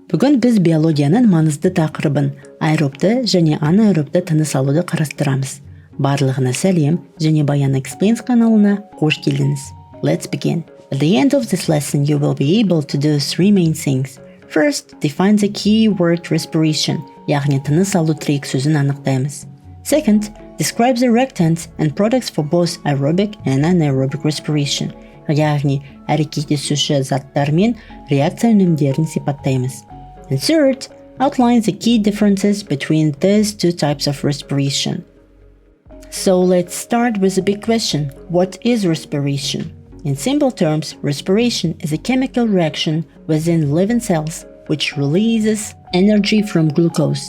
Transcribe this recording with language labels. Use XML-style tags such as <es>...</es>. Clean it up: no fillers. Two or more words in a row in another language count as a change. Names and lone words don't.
<kk>Бүгін біз биологияның маңызды тақырыбын аэробты және анаэробты тыныс алуды қарастырамыз. Барлығына сәлем, және BayanExplains каналына қош келдіңіз.</kk> <en>Let's begin. At the end of this lesson, you will be able to do three main things. First, define the key word respiration,</en> <kk>яғни тыныс алу тірек сөзін анықтаймыз.</kk> <en>Second, describe the reactants and products for both aerobic and anaerobic respiration,</en> <kk>яғни әрекеттесуші заттар мен реакция өнімдерін сипаттаймыз.</kk> <en>And third, outline the key differences between these two types of respiration. So let's start with the big question. What is respiration? In simple terms, respiration is a chemical reaction within living cells which releases energy from glucose.</en>